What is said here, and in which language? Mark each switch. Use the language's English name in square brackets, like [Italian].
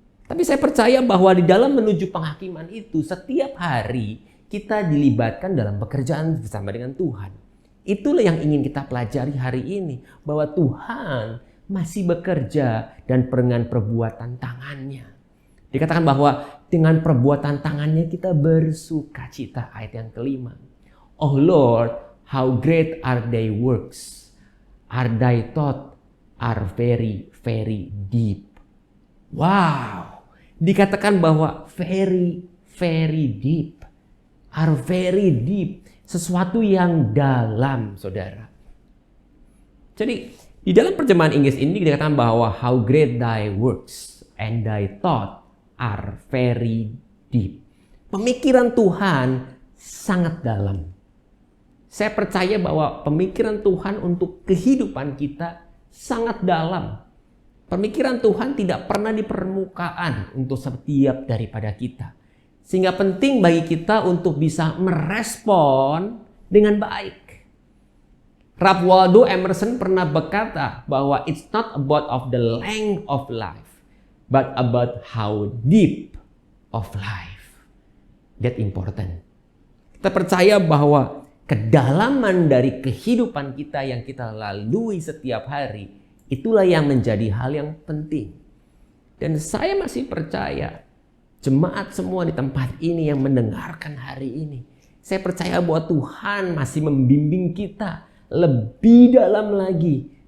[Indonesian] Tapi saya percaya bahwa di dalam menuju penghakiman itu, setiap hari kita dilibatkan dalam pekerjaan bersama dengan Tuhan. Itulah yang ingin kita pelajari hari ini, bahwa Tuhan masih bekerja dan dengan perbuatan tangannya. Dikatakan bahwa dengan perbuatan tangannya kita bersuka cita, ayat yang kelima. [English] Oh Lord, how great are thy works, are thy thoughts are very, very deep. [Indonesian] Wow, dikatakan bahwa [English] very, very deep, are very deep, [Indonesian] sesuatu yang dalam, saudara. Jadi di dalam terjemahan Inggris ini dikatakan bahwa [English] how great thy works and thy thoughts are very deep. [Indonesian] Pemikiran Tuhan sangat dalam. Saya percaya bahwa pemikiran Tuhan untuk kehidupan kita sangat dalam. Pemikiran Tuhan tidak pernah di permukaan untuk setiap daripada kita. Sehingga penting bagi kita untuk bisa merespon dengan baik. [English] Ralph Waldo Emerson [Indonesian] pernah berkata bahwa [English] it's not about of the length of life, but about how deep of life. That important. [Indonesian] Kita percaya bahwa kedalaman dari kehidupan kita yang kita lalui setiap hari, itulah yang menjadi hal yang penting. Dan saya masih percaya, jemaat semua di tempat ini yang mendengarkan hari ini, saya percaya bahwa Tuhan masih membimbing kita lebih dalam lagi.